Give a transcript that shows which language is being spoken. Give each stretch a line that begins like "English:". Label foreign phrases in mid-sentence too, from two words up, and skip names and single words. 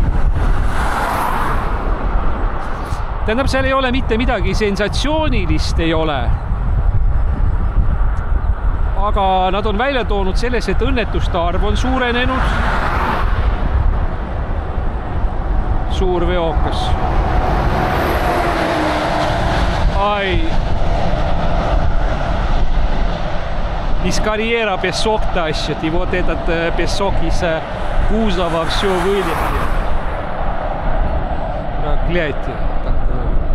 Estonian: Tähendab, seal ei ole mitte midagi sensatsioonilist, ei ole. Aga nad on välja toonud selles, et õnnetuste arv on suurenenud. Suur veokas. Ai.
Russian: Из карьера песок тащит, и вот этот песок из кузова все вылетел. Проклятие такое.